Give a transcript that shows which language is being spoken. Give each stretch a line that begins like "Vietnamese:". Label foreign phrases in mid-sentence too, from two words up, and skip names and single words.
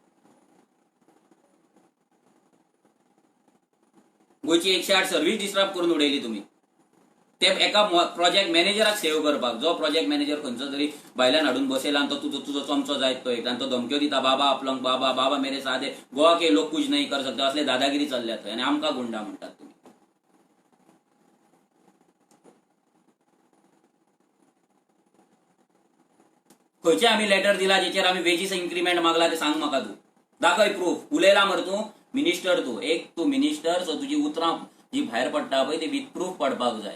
Konkani: गोंयची 108 सर्व्हिस डिस्टर्ब करून उडयली तुमी. ते एका प्रोजेक्ट मॅनेजराक सेव्ह करपाक, जो
English: project manager
Konkani: खंयचो तरी भायल्यान हाडून बसयला आनी तो तुजो चमचो जायत तो एक, आनी तो धमक्यो दिता, बाबा आपलो बाबा
Hindi: मेरे साथ गोवा के लोक कुछ नहीं कर सकते,
Konkani: असले दादागिरी चल्ल्या थंय. आनी आमकां गुंडा म्हणटात तुमी. खंयचे आमी लेटर दिला जेचेर आमी
English: wages increment
Konkani: मागला ते सांग म्हाका तूं. दाखय प्रूफ. उलयला मरे तूं मिनिस्टर, तूं मिनिस्टर, सो तुजी उतरां जी भायर पडटा पळय ती
English: with proof
Konkani: पडपाक जाय.